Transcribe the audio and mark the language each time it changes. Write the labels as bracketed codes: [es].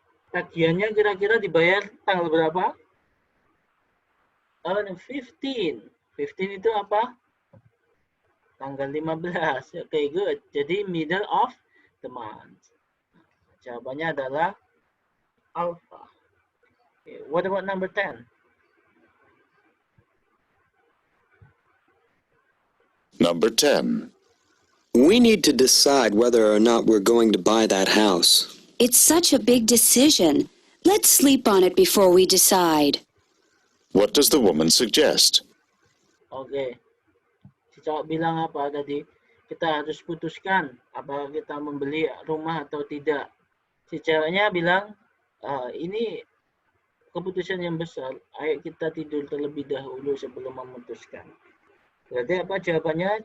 [id] Tagihannya kira-kira dibayar tanggal berapa? Oh, 15. 15 itu apa? Tanggal 15. Oke, [en] good. [id] Jadi [en] middle of the month. [id] Jawabannya adalah alpha. [en] Okay, what about number 10? Number 10. We need to decide whether or not we're going to buy that house. It's such a big decision. Let's sleep on it before we decide. What does the woman suggest? [id] Oke. Si cowok bilang apa tadi? Kita harus putuskan apakah kita membeli rumah atau tidak. Si ceweknya bilang, ini keputusan yang besar. Ayo kita tidur terlebih dahulu sebelum memutuskan. Berarti apa jawabannya?